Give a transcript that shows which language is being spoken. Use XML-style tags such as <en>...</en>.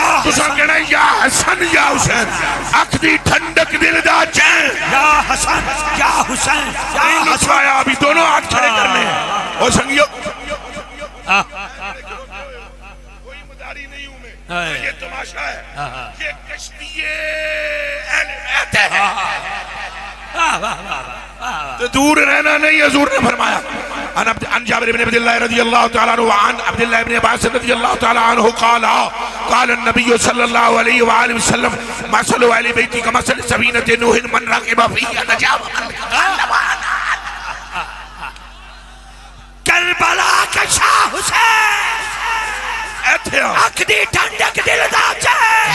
<pa>تساں کہنا یا حسن یا حسین، اکھ دی ٹھنڈک دل دا چین. یا حسن یا حسین،</pa> <ur>نہیں لچوایا، ابھی دونوں ہاتھ کھڑے کرنے ہیں. اور سنگیو کوئی مداری نہیں ہوں میں، یہ تماشا ہے، یہ کشتی اہل بیت ہے. تو دور رہنا نہیں. حضور نے فرمایا</ur> <ar>عن جابر بن عبد اللہ رضی اللہ تعالیٰ عنہ وعن عبداللہ بن عباس رضی اللہ تعالیٰ عنہ قال النبی صلی اللہ علیہ وآلہ وسلم مثل اہل بیتی کمثل سفینۃ نوح من رکب فیہا نجا ومن تکلم عنہا.</ar> <pa>کربلا کا شاہ حسین، اکھ دی ٹھنڈک دل دا چین.</pa>